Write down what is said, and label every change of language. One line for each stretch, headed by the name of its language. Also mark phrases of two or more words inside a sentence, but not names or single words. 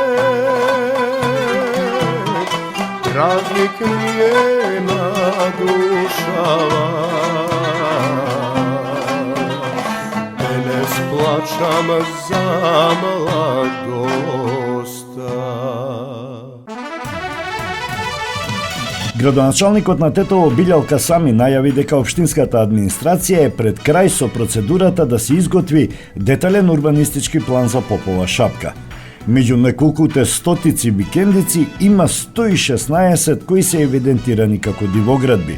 Macedonian: празник ми е на душама, денес плачам за младоста. Градоначалникот на Тетово Билјалка Сами најави дека општинската администрација е пред крај со процедурата да се изготви детален урбанистички план за Попова шапка. Меѓу неколкуте стотици викендици има 116 кои се евидентирани како дивоградби.